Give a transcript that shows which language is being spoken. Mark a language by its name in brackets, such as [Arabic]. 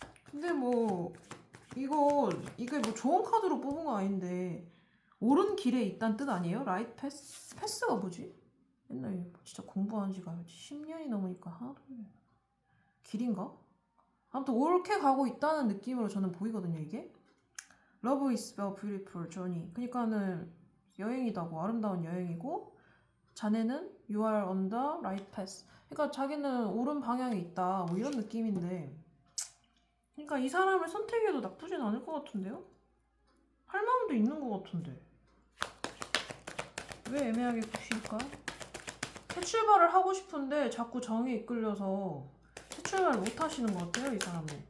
[Korean] 근데 뭐 이게 뭐 좋은 카드로 뽑은 건 아닌데 옳은 길에 있다는 뜻 아니에요? 라이트 패스? 패스가 뭐지? 옛날에 진짜 공부한 지가 10년이 넘으니까 하나도 길인가? 아무튼 옳게 가고 있다는 느낌으로 저는 보이거든요 이게. [English] Love is a beautiful journey. [Korean] 그러니까는 여행이다고 아름다운 여행이고 자네는 [English] you are on the right path. [Korean] 그러니까 자기는 옳은 방향에 있다 뭐 이런 느낌인데 그러니까 이 사람을 선택해도 나쁘진 않을 것 같은데요? 할 마음도 있는 것 같은데 왜 애매하게 구실까? 새 출발을 하고 싶은데 자꾸 정에 이끌려서 새 출발을 못 하시는 것 같아요 이 사람은.